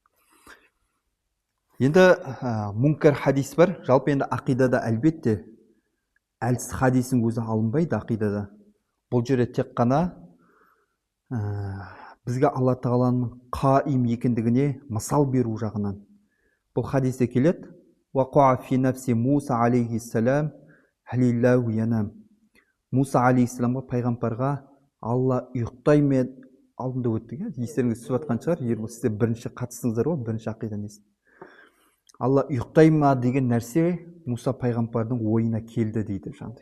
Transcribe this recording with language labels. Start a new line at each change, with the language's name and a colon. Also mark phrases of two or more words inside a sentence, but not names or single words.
Kazakh: Енді мункар хадис бар. Жалпы енді ақидада әлбетте әлсіз хадисің өзі алынбайды ақидада. Бұл жерде тек қана бізге Алла тағаланың қаим екендігіне мысал беру жағынан. Бұл хадисте келеді.
Arabic: ووقع في نفس موسى عليه السلام هل الله ينام.
Kazakh: Муса алейхиссаламға, пайғамбарға Алла ұйықтай ме, алдында өтті. Естеріңіз түсіп жатқан шығар, егер сіздер бірінші қатыстыңыздар ғой, бірінші ақидан естіп. Алла ұйықтай ма деген нәрсе Муса пайғамбардың ойына келді дейді жанды.